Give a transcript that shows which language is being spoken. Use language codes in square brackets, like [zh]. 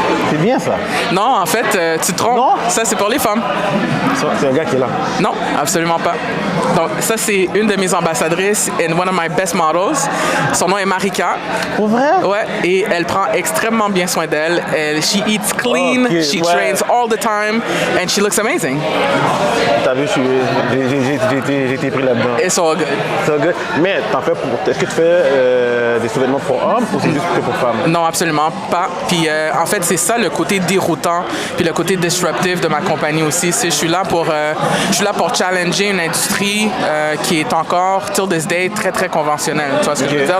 [fr] C'est bien ça? Non, en fait, tu te trompes. Non? Ça, c'est pour les femmes. C'est un gars qui est là. Non, absolument pas. Donc, ça, c'est une de mes ambassadrices [en] and one of my best models. [fr] Son nom est Marika. Pour vrai? Ouais, et elle prend extrêmement bien soin d'elle. [en] She eats clean, she trains all the time, and she looks amazing. [fr] T'as vu, j'ai été pris là-dedans. [en] It's all good. So good. [fr] Mais est-ce que tu fais des sous-vêtements pour hommes ou c'est juste que pour femmes? Non, absolument pas. Puis en fait, c'est ça le côté déroutant puis le côté disruptif de ma compagnie aussi. Je suis là pour challenger une industrie qui est encore, [en] till this day, [fr] très, très conventionnelle. Tu vois ce que je veux dire?